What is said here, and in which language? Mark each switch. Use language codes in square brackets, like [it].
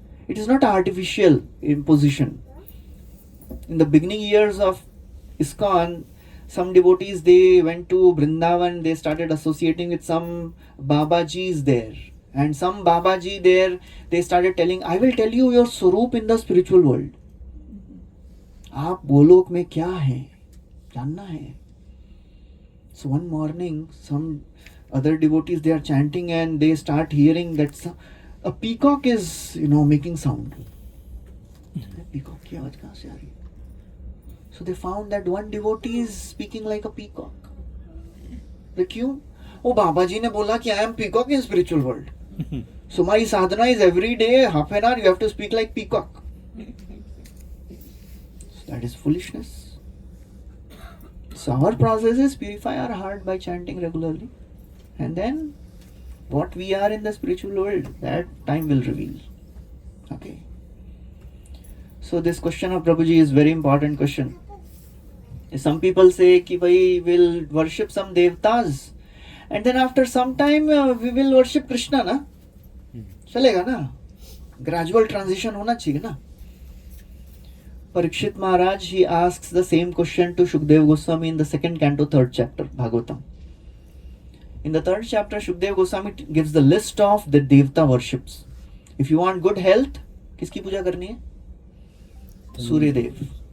[en] It is not artificial imposition. In the beginning years of ISKCON, some devotees, they went to Vrindavan, they started associating with some Babajis there. And some Babaji there, they started telling, I will tell you your Swarup in the spiritual world. [hi] आप गोलोक में क्या हैं जानना है. [en] So one morning, some other devotees, they are chanting and they start hearing that a peacock is, making sound. [hi] Peacock की आवाज कहाँ से आ रही है? [en] So they found that one devotee is speaking like a peacock. [hi] तो क्यों? वो बाबा जी ने बोला कि [en] I am peacock in spiritual world. So my sadhana is every day, half an hour, you have to speak like peacock. So that is foolishness. So our process is purify our heart by chanting regularly. And then what we are in the spiritual world, that time will reveal. Okay. So this question of Prabhuji is very important question. Some people say कि भाई we'll worship some devtas and then after some time we will worship Krishna ना. [hi] चलेगा ना? Gradual transition होना चाहिए ना. [en] Parikshit Maharaj, he asks the same question to Shukdev Goswami in the second canto, third chapter, Bhagavatam. In the third chapter, Shukdev Goswami gives the list of the Devta worships. If you want good health, [hi] किसकी पूजा करनी है? [en] Surya Dev.